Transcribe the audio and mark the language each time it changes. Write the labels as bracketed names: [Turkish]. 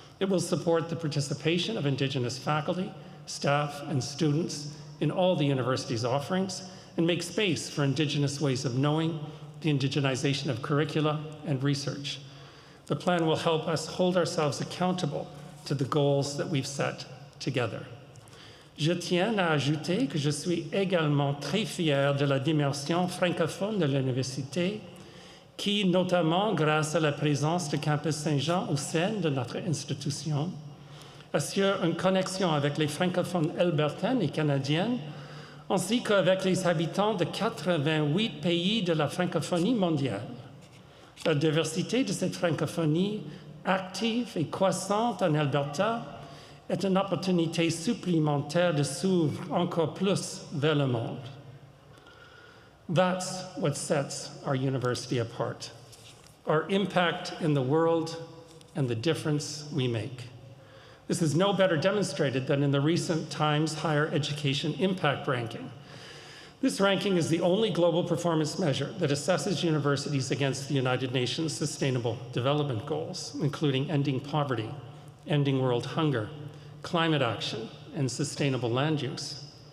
[English] It will support the participation of Indigenous faculty, staff, and students in all the university's offerings and make space for Indigenous ways of knowing, the indigenization of curricula and research. The plan will help us hold ourselves accountable to the goals that we've set together. [French] Je tiens à ajouter que je suis également très fier de la dimension francophone de l'université, qui, notamment grâce à la présence de Campus Saint-Jean au sein de notre institution, assure une connexion avec les francophones albertaines et canadiennes, ainsi qu'avec les habitants de 88 pays de la francophonie mondiale. La diversité de cette francophonie, active et croissante en Alberta, est une opportunité supplémentaire de s'ouvrir encore plus vers le monde. [English] That's what sets our university apart. our impact in the world, and the difference we make. This is no better demonstrated than in the recent Times Higher Education Impact Ranking. This ranking is the only global performance measure that assesses universities against the United Nations Sustainable Development Goals, including ending poverty, ending world hunger, climate action, and sustainable land use.